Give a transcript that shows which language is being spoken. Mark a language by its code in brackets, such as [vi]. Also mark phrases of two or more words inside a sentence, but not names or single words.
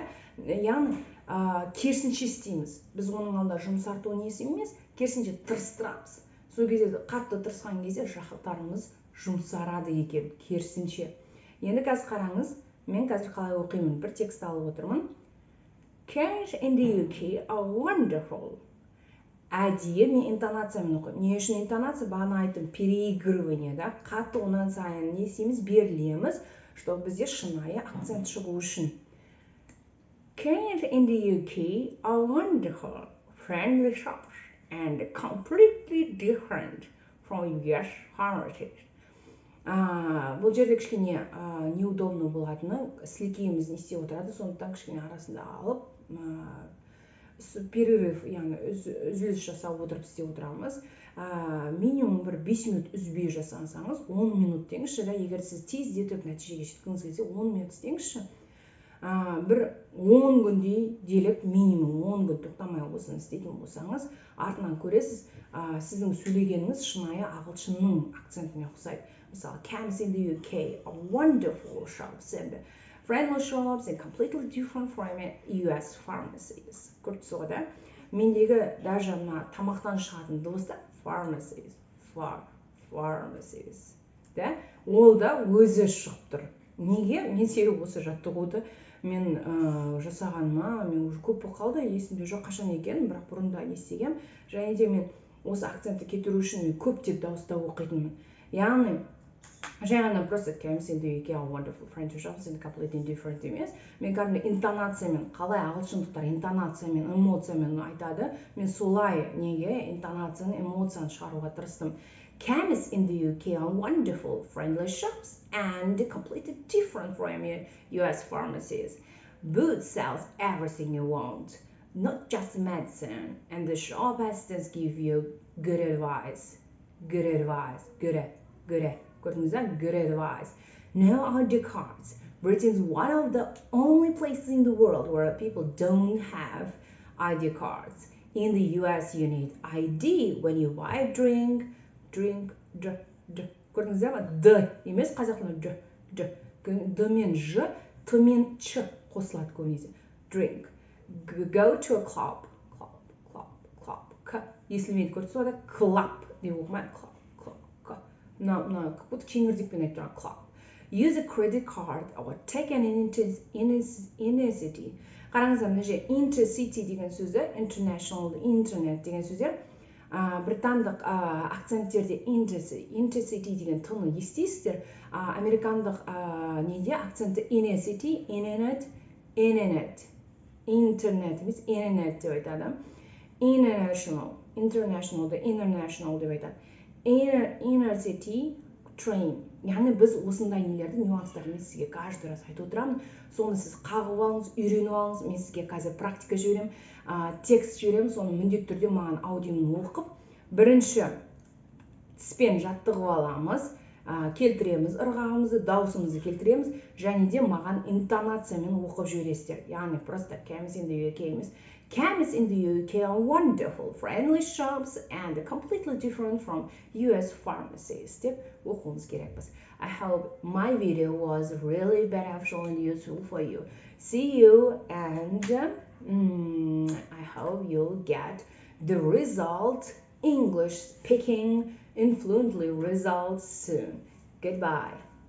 [kk] Яғни керісінше істейміз. Біз оның алда жұмсарту несі емес, керісінше тырыстырамыз. Сол кезде қатты тырысқан кезде жақтарымыз жұмсарады екен, керісінше. Енді қазір қараңыз, мен қазір қалай оқимын, бір текст алып отырмын. [en] Cats in the UK are wonderful. [kk] Әдейі мен интонациямен оқимын. Не үшін интонация? Бағана айттым, [ru] переигрывание, да? [kk] Қатты онан сайын не істейміз, берілеміз, чтобы бізде шынайы акцент шығу үшін. [en] Cats in the UK are wonderful, friendly shops, and completely different from US pharmacies. [kk] Бұл жерде кішкене неудобно болатыны, сілекейіміз не істеп отырады, сондықтан кішкене арасында алып, перерыв, яғни үзіліс жасап отырып істеп отырамыз. Минимум бір 5 минут үзбей жасаңыз, 10 минут деңізші, егер сіз тездетіп нәтижеге жеткіңіз келсе, 10 минут істеңізші. Бір 10 күндей делік, минимум 10 күн тоқтамай осыны істейтін болсаңыз, артынан көресіз, сіздің сөйлегеніңіз шынайы ағылшынның акцентіне ұқсайды. Мысалы, [en] Cats in the UK are wonderful shops and friendly shops and completely different from US pharmacies. [kk] Көрдіңіз ғой да? Мендегі даже мына тамақтан шығатын дыбыста [en] pharmacies, pharmacies. [kk] Да? Ол да өзі шығып тұр. Неге? Мен себебі осы жаттығуды мен жасағаныма, мен уже көп болып қалды, есімде жоқ қашан екен, бірақ бұрында естігем. Және де мен осы акцентті кетіру үшін мен көптеп дауыстап оқитынмын. Яғни жай ғана просто [en] chemist in the UK are wonderful friendly shops and completely different [kk] емес. Мен кәдімгі интонациямен, қалай ағылшындықтар интонациямен, эмоциямен айтады, мен солай неге интонацияны, эмоцияны шығаруға тырыстым. [en] Chemists in the UK are wonderful friendly shops and completely different from US pharmacies. Boots sells everything you want, not just medicine, and the shop assistants give you good advice. Good advice. Good. Good advice. No ID cards. Britain is one of the only places in the world where people don't have ID cards. In the US, you need ID when you buy a drink. [kk] Көрдіңіздер ма? Д емес, қазақ тілінде Д. Д мен Ж, Т мен Ч қосылады көбінесе. [en] Drink. Go to a club. [kk] К естілмейді, көрдіңіз ба? Club деп оқымайды. [ru] Как будто [kk] кеңірдекпен айтып тұрған club. [en] Use a credit card or take an intercity. [kk] Қараңыздар, мына жерде intercity деген сөздер, international, internet деген сөздер. Британдық акценттерде intercity деген тыны естисіздер. Американдық неде акценті [en] inner-city, internet, [kk] интернет емес, internet деп айтады. International деп айтады. [en] Inner city train. [kk] Яғни біз осындай нелерді, нюанстарды мен сізге [ru] каждый раз [kk] айтып отырамын. Соны сіз қағып алыңыз, үйреніп алыңыз. Мен сізге қазір практика жіберемін, текст жіберемін. Соны міндетті түрде маған аудионы оқып, бірінші тіспен жаттығып аламыз, келтіреміз ырғағымызды, даусымызды келтіреміз, және де маған интонациямен оқып жібересіздер. Яғни просто [en] chemists in the UK [kk] емес. [en] Chemists in the UK are wonderful, friendly shops and completely different from US pharmacies. [kk] Деп оқуымыз керекпіз. [en] I hope my video was really beneficial and useful for you. See you, and I hope you'll get the result, English speaking fluently results soon. Goodbye.